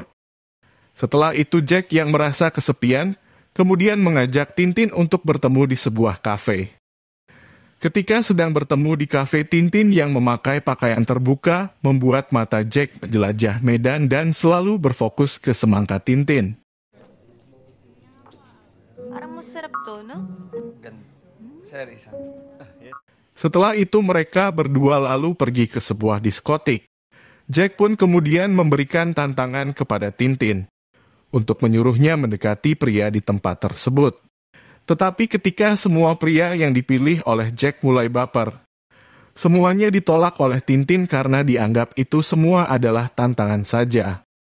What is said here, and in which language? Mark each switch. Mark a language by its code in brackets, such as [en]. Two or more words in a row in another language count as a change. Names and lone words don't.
[id] Setelah itu Jack yang merasa kesepian, kemudian mengajak Tintin untuk bertemu di sebuah kafe. Ketika sedang bertemu di kafe, Tintin yang memakai pakaian terbuka membuat mata Jack menjelajah medan dan selalu berfokus ke semangka Tintin. [tl] Parang masarap to, no? [id] Serius. Setelah itu mereka berdua lalu pergi ke sebuah diskotik. Jack pun kemudian memberikan tantangan kepada Tintin untuk menyuruhnya mendekati pria di tempat tersebut. Tetapi ketika semua pria yang dipilih oleh Jack mulai baper, semuanya ditolak oleh Tintin karena dianggap itu semua adalah tantangan saja.